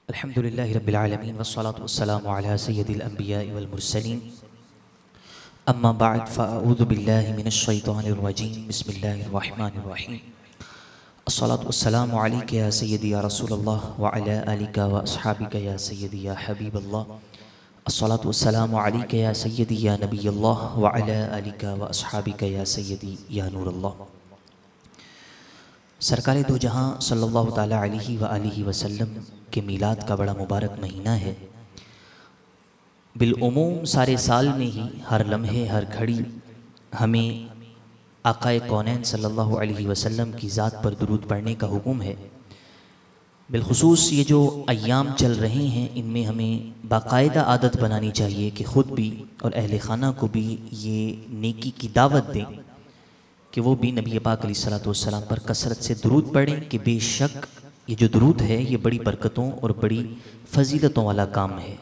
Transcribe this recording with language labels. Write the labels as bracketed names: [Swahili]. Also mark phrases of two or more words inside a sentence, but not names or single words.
[Arabic] الحمد لله رب العالمين والصلاة والسلام على سيد الأنبياء والمرسلين أما بعد فأعوذ بالله من الشيطان الرجيم بسم الله الرحمن الرحيم الصلاة والسلام عليك يا سيدي يا رسول الله وعلى آلك وأصحابك يا سيدي يا حبيب الله الصلاة والسلام عليك يا سيدي يا نبي الله وعلى آلك وأصحابك يا سيدي يا نور الله. [Urdu] سرکار دو جہاں [Arabic] صلى الله تعالى عليه وآله وسلم [Urdu] کے میلاد کا بڑا مبارک مہینہ ہے. بالعموم سارے سال میں ہی ہر لمحے ہر گھڑی ہمیں آقائے کونین [Arabic] صلى الله عليه وسلم [Urdu] کی ذات پر درود پڑھنے کا حکم ہے. بالخصوص یہ جو ایام چل رہے ہیں ان میں ہمیں باقاعدہ عادت بنانی چاہیے کہ خود بھی اور اہل خانہ کو بھی یہ نیکی کی دعوت دیں کہ وہ بھی نبی پاک [Arabic] عليه الصلاة والسلام [Urdu] پر کثرت سے درود پڑھیں کہ بیشک یہ جو درود ہے یہ بڑی برکتوں اور بڑی فضیلتوں والا کام ہے.